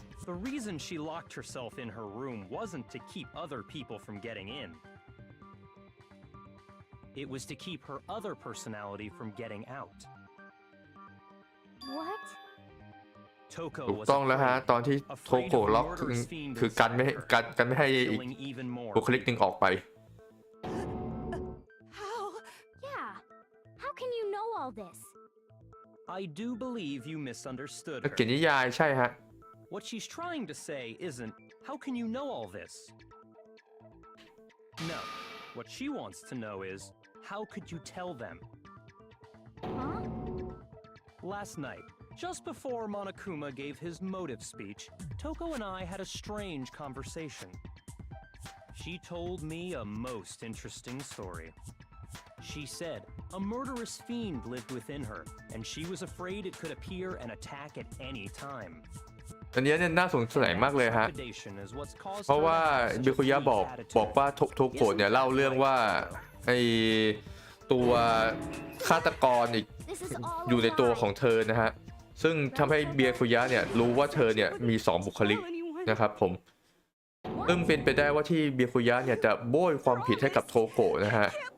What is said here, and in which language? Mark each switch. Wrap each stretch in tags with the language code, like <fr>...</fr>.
<en>The reason she locked herself in her room wasn't to keep other people from getting in. It was to keep her other personality from getting out. What?</en> <th>ถูกต้องแล้วฮะตอนที่โทโกะล็อกคือกันไม่ให้อีกบุคลิกหนึ่งออกไป</th> <en>How? Yeah. How can you know all this? I do believe you misunderstood</en> <th>นัก</th> <en>her.</en> <th>เขียนนิยายใช่ฮะ</th> <en>What she's trying to say isn't, how can you know all this? No. What she wants to know is, how could you tell them? Huh? Last night, just before Monokuma gave his motive speech, Toko and I had a strange conversation. She told me a most interesting story. She said a murderous fiend lived within her, and she was afraid it could appear and attack at any time.</en> <th>อันนี้เนี่ยน่าสงสัยมากเลยฮะ เพราะว่าบิคุยะบอกว่าโทโกะเนี่ยเล่าเรื่องว่าไอตัวฆาตกรอีกอยู่ในตัวของเธอนะฮะซึ่งทำให้เบียคุยะเนี่ยรู้ว่าเธอเนี่ยมี2บุคลิกนะครับผมซึ่งเป็นไปได้ว่าที่เบียคุยะเนี่ยจะโบยความผิดให้กับโทโกะนะฮะ</th>